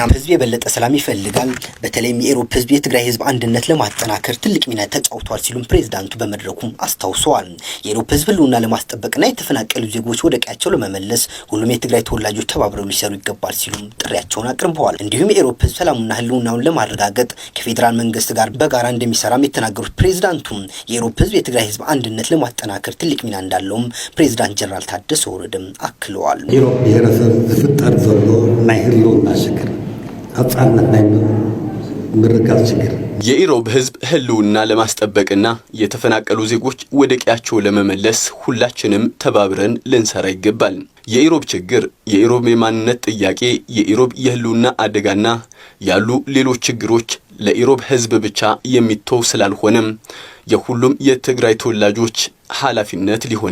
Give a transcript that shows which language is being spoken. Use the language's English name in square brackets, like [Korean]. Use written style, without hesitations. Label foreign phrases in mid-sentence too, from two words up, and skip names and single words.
[Amharic] ህዝብ የበለጠ ሰላም ይፈልጋል፣ በተለይም የኢሮብ ህዝብ የትግራይ ህዝብ አንድነት ለማጠናከር ትልቅ ሚና ተጫውቷል ሲሉም ፕሬዝዳንቱ በመድረኩ አስታውሰዋል። የኢሮብ ህዝብ ህልውና ለማስጠበቅና የተፈናቀሉ ዜጎች ወደ ቀያቸው ለመመለስ ሁሉም የትግራይ ተወላጆች ተባብረው ሊሰሩ ይገባል ሲሉም ጥሪያቸውን አቅርበዋል። እንዲሁም የኢሮብ ህዝብ ሰላሙና ህልውናውን ለማረጋገጥ ከፌዴራል መንግስት ጋር በጋራ እንደሚሰራም የተናገሩት ፕሬዝዳንቱ የኢሮብ ህዝብ የትግራይ ህዝብ አንድነት ለማጠናከር ትልቅ ሚና እንዳለውም ፕሬዝዳንት ጀነራል ታደሰ ወረደም አክለዋል። [Tigrinya] ኢሮብ ብሔረሰብ ዝፍጠር ዘሎ ናይ ህልውና ችግር አጻነት ናይ ምርጋት ችግር [Amharic] የኢሮብ ህዝብ ህልውና ለማስጠበቅና የተፈናቀሉ ዜጎች ወደ ቀያቸው ለመመለስ ሁላችንም ተባብረን ልንሰራ ይገባል። የኢሮብ ችግር፣ የኢሮብ የማንነት ጥያቄ፣ የኢሮብ የህልውና አደጋና ያሉ ሌሎች ችግሮች ለኢሮብ ህዝብ ብቻ የሚተው ስላልሆነም የሁሉም የትግራይ ተወላጆች ኃላፊነት ሊሆን